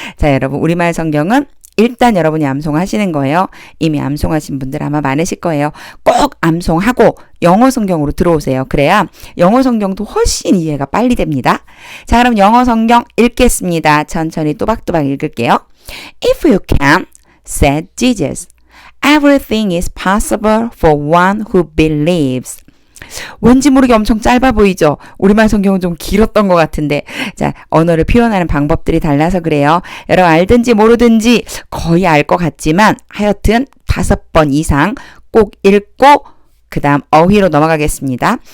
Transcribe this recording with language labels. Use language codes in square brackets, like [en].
[ko] 자, 여러분 우리말 성경은 일단 여러분이 암송하시는 거예요. 이미 암송하신 분들 아마 많으실 거예요. 꼭 암송하고 영어 성경으로 들어오세요. 그래야 영어 성경도 훨씬 이해가 빨리 됩니다. 자, 그럼 영어 성경 읽겠습니다. 천천히 또박또박 읽을게요. [en] If you can, said Jesus, everything is possible for one who believes. [ko] 왠지 모르게 엄청 짧아 보이죠? 우리말 성경은 좀 길었던 것 같은데. 자, 언어를 표현하는 방법들이 달라서 그래요. 여러분 알든지 모르든지 거의 알 것 같지만 하여튼 5번 이상 꼭 읽고 그 다음 어휘로 넘어가겠습니다.